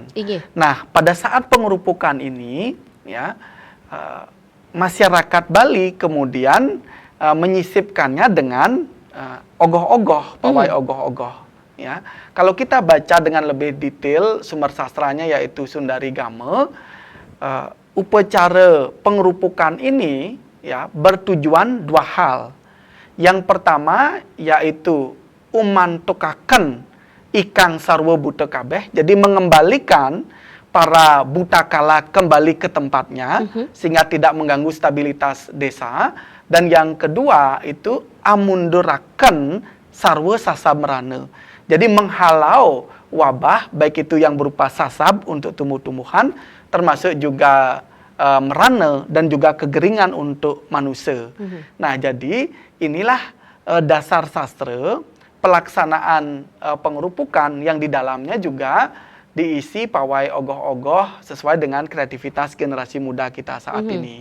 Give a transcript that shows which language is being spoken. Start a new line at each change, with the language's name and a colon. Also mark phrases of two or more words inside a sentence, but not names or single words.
Indonesian: Nah, pada saat pengerupukan ini, ya, masyarakat Bali kemudian menyisipkannya dengan ogoh-ogoh, pawai ogoh-ogoh. Ya, kalau kita baca dengan lebih detail sumber sastranya yaitu Sundari Game, upacara pengerupukan ini, ya, bertujuan 2 hal. Yang pertama yaitu
Kawi: umantukaken ikang sarwa buta kabeh,
Indonesian: jadi mengembalikan para buta kala kembali ke tempatnya sehingga tidak mengganggu stabilitas desa. Dan yang kedua itu
Kawi: amunduraken sarwa sasamrana,
Indonesian: jadi menghalau wabah baik itu yang berupa sasab untuk tumbuh-tumbuhan, termasuk juga merana dan juga kegeringan untuk manusia. Nah, jadi inilah dasar sastra pelaksanaan pengerupukan yang di dalamnya juga diisi pawai ogoh-ogoh sesuai dengan kreativitas generasi muda kita saat ini.